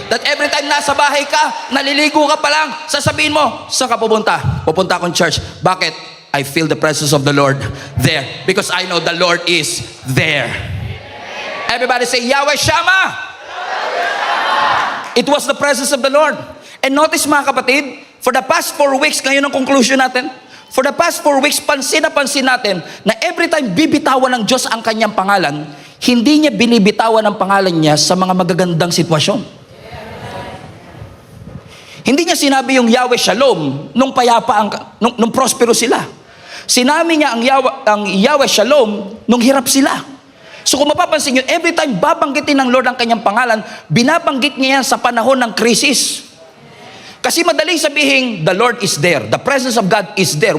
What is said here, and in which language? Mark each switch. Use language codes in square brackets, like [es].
[tl] That every time nasa bahay ka, naliligo ka pa lang, sasabihin mo, saan ka pupunta? Pupunta akong church. Bakit? [en] I feel the presence of the Lord there because I know the Lord is there. Everybody say, Yahweh Shammah. It was the presence of the Lord. And notice [tl] mga kapatid, [en] for the past 4 weeks, [tl] ngayon ang conclusion natin, for the past 4 weeks, pansin natin na every time bibitawan ng Diyos ang kanyang pangalan, hindi niya binibitawan ang pangalan niya sa mga magagandang sitwasyon. Hindi niya sinabi yung Yahweh Shalom nung payapa, nung prospero sila. Sinabi niya ang Yahweh Shalom nung hirap sila. So kung mapapansin nyo, every time babanggitin ng Lord ang kanyang pangalan, binabanggit niya yan sa panahon ng krisis. Kasi madaling sabihin, [en] the Lord is there. The presence of God is there.